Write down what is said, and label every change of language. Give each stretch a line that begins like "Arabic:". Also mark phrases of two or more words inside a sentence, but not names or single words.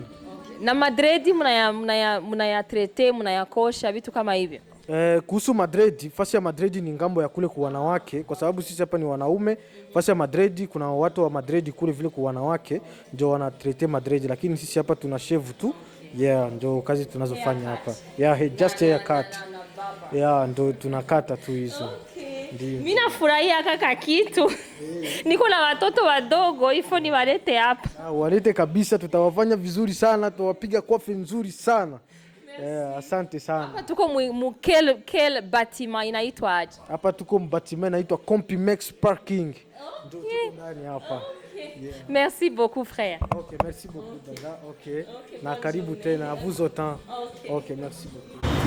Swahili: Na madredi mnayatrete, mnayakosha vitu kama hivyo. Kuhusu madredi, fasi ya madredi ni ngambo ya kule kwa wanawake, kwa sababu sisi hapa ni wanaume. Fasi ya madredi kuna watu wa madredi kule vile kwa wanawake ndio wanatrete madredi, lakini sisi hapa tuna shave tu. Ndio kazi tunazofanya hapa.
English: Just hair cut.
Swahili: Ndio tunakata tu hizo. Mimi nafurahia kaka kitu. Niko na watoto wadogo, ifo ni walete hapa. Walete kabisa, tutawafanya vizuri sana, tuwapiga kofi nzuri sana. Asante sana. Hapa tuko kel batima inaitwa aje? Hapa tuko batima inaitwa Compimex Parking. Ndio tuko ndani hapa.
French: Merci beaucoup frère.
Swahili: Okay,
French: merci beaucoup
Swahili: dada. Okay. Na karibu tena,
French: à vous autant. Okay, merci beaucoup.